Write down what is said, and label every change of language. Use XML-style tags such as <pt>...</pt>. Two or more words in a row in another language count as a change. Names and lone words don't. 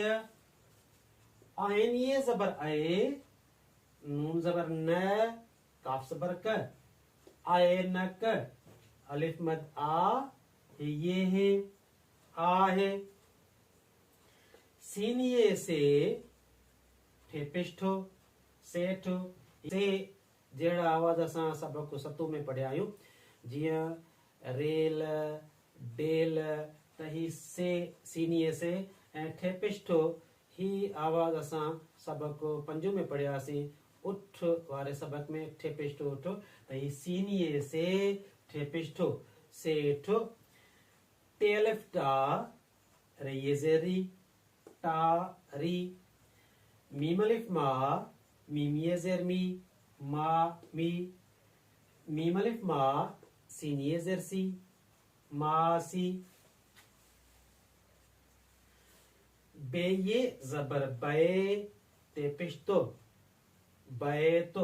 <sd>आइन ये ज़बर आए, नून ज़बर न, काफ ज़बर क, आयनक। अलिफ मद आ, हे ये है, आहे। सीन ये से, ठे पिष्ठो, सेठ। से जहिड़ा आवाज़ असां सबक सतों में पढ़िया आहियूं, जीअं रेल, डेल, त ही से सीनीअ से ऐं ठेपिष्ठो ही आवाज़ असां सबक पंजों में पढ़ियासीं। उठ वारे सबक में ठेपिष्ठो उठ, त ही सीनीअ से ठेपिष्ठो सेठ। टे अलिफ टा, रईए ज़ेरी, टा री। मीम अलिफ मा, मीम ये ज़ेर मी, मा मी। मीम अलिफ मा, सीन ये ज़ेर सी, मासी। बे ये ज़बर बे, ते पिश्तो, बे तो।</sd>